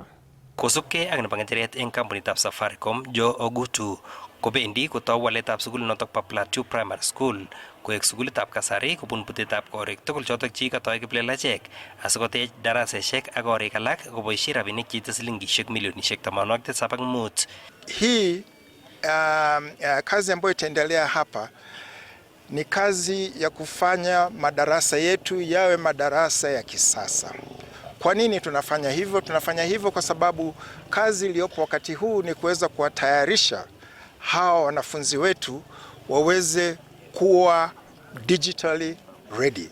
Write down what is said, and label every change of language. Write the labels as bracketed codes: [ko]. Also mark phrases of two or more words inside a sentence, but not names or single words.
[kln] Kosubkei ak nebo ngecheret eng kampunitab Safaricom, Joe Ogutu kobendi kotou waletab sukulinotok po Plateau Primary School koek sukulitab kasari kobun butetab korik tugul chotok chikatoi kiplelachek asikotech daraseshek ak korik alak koboisie rabinik cheite silingishek milionishek 75. [sw] Hii kazi ambayo itaendelea hapa ni kazi ya kufanya madarasa yetu yawe madarasa ya kisasa. Kwa nini tunafanya hivyo? Tunafanya hivyo kwa sababu kazi iliyopo wakati huu ni kuweza kuwatayarisha hawa wanafunzi wetu waweze kuwa [en] digitally ready.